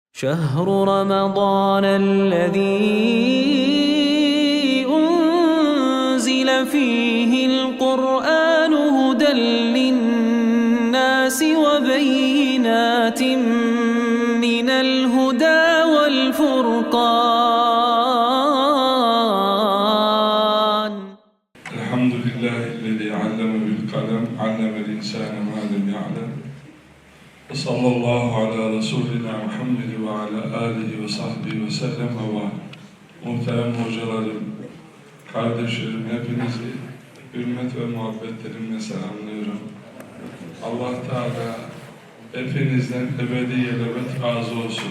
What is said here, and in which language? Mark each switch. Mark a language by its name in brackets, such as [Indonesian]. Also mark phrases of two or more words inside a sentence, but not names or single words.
[Arabic] شهر رمضان الذي أنزل فيه القرآن هدى للناس وبينات من الهدى والفرقان. الحمد لله الذي علم بالقلم علم الإنسان ما لم يعلم. وصلى الله على رسولنا محمد وعلى آله وصحبه وسلم ve var. [Turkish] Muhterem hocalarım, kardeşlerim, hepinizi hürmet ve muhabbetlerimle selamlıyorum. Allah Teala hepinizden ebediyelebet razı olsun.